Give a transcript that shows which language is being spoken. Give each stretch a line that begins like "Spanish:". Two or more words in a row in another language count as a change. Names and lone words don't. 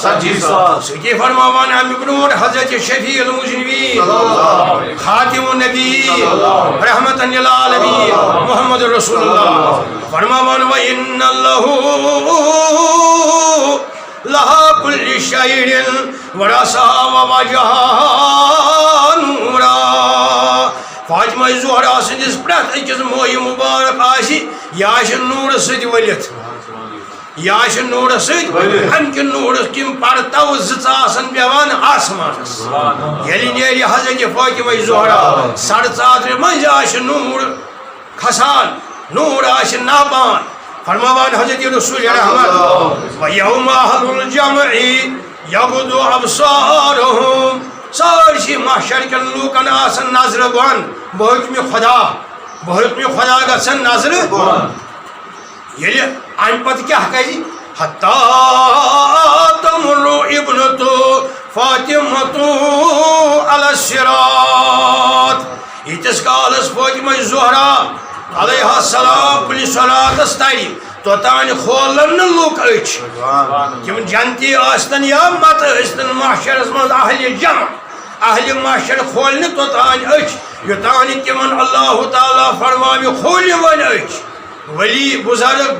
Kashmiri: 40,000 سۭتی فرماوان اَمہِ برونٛٹھ حضرت
Arabic: شفیع المذنبین خاتم النبی رحمتاً للعالمین
Kashmiri: محمد رسول اللہ فرماوان
Arabic: وَإِنَّ اللَّهُ لَهَا كُلِّ شَيْءٍ وَرَسَهَا وَوَجَهَهَا نُورًا
Kashmiri: فاطمہ زہرا سٕنٛدِس پرٛٮ۪تھ أکِس مویہِ مُبارک آسہِ یہِ آسہِ نوٗرٕ سۭتۍ ؤلِتھ یہِ آسہِ نوٗرٕ سۭتۍ اَمہِ کہِ نوٗرٕ کِم پرتو زٕ آسن پیٚوان آسمانس ییٚلہِ نیرِ حضرت فاطمہ زہرا سرٕ ژادرِ منٛزۍ آسہِ نوٗر کھسان نوٗر آسہِ ناپان فرماوان حضرت رسول رحمت
Arabic: وَيَوْمَ أَهْلُ الْجَمْعِ يَغُضُّ أَبْصَارُهُمْ
Kashmiri: سٲرسٕے محشر کٮ۪ن لوٗکن آسن نظرٕ بۄن بہٕ ہیوٚکھ خۄدا گژھن نظرٕ ییٚلہِ اَمہِ پتہٕ کیٛاہ کرِ
Arabic: حَتَّىٰ تَمُرُّ ابْنَتُ فاطِمَةُ عَلَى الصِّرَاطِ
Kashmiri: ییٖتِس کالس فاطمہ زہرا
Arabic: علیہ السلام
Kashmiri: کُنہِ صوراتس ترِ توٚتانۍ کھولن نہٕ لُکھ أچھ تِم جنتی ٲسۍتن یا متہٕ ٲسۍتن محشرس منٛز اہلِ جمع اہلِ محشر کھولہِ نہٕ توٚتانۍ أچھ یوٚتانۍ تِمن اللہ تعالیٰ فرماوِ کھوٗلِو وۄنۍ أچھ ولی بُزرگ